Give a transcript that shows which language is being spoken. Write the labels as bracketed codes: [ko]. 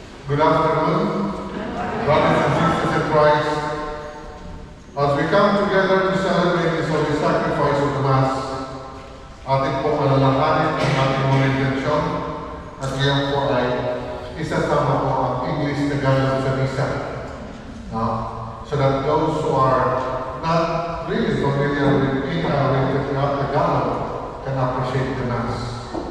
[en] Good afternoon, brothers and sisters in Christ. As we come together to celebrate this holy sacrifice of the Mass, [tl] ating pong alalahanin ang ating mga intensyon at ngayon po ay isasama po ang English na galang sa misa. [en] So that those who are not really familiar with Tagalog can appreciate the Mass.